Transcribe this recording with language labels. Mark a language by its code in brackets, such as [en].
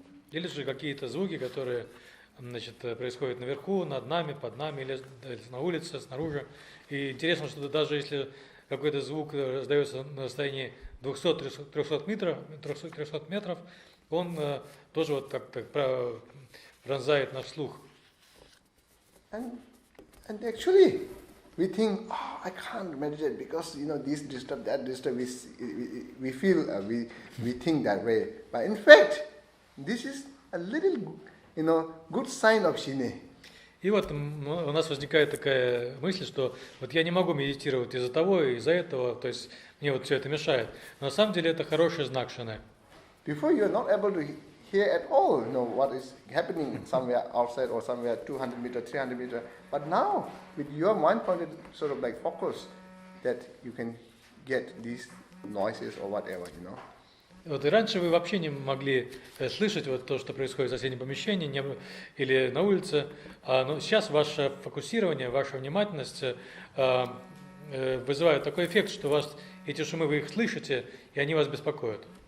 [ru] Или же какие-то звуки, которые, происходят наверху, над нами, под нами, или на улице, снаружи. И интересно, что даже если какой-то звук раздается на расстоянии 200-300 метров, он тоже вот как-то пронзает наш слух. [en] And actually, we think, I can't meditate because this disturb, that disturb. We feel we think that way. But in fact, this is a little good sign of shine. [ru] И вот у нас возникает такая мысль, что вот я не могу медитировать из-за того и из-за этого, то есть мне вот все это мешает. Но на самом деле это хороший знак шины. [en] Before you are not able to hear at all, what is happening somewhere outside or somewhere 200 meter, 300 meter. But now, with your mind-pointed sort of like focus, that you can get these noises or whatever, [ru] Вот и раньше вы вообще не могли слышать вот то, что происходит в соседнем помещении или на улице, но сейчас ваше фокусирование, ваша внимательность вызывает такой эффект, что у вас эти шумы, вы их слышите, и они вас беспокоят.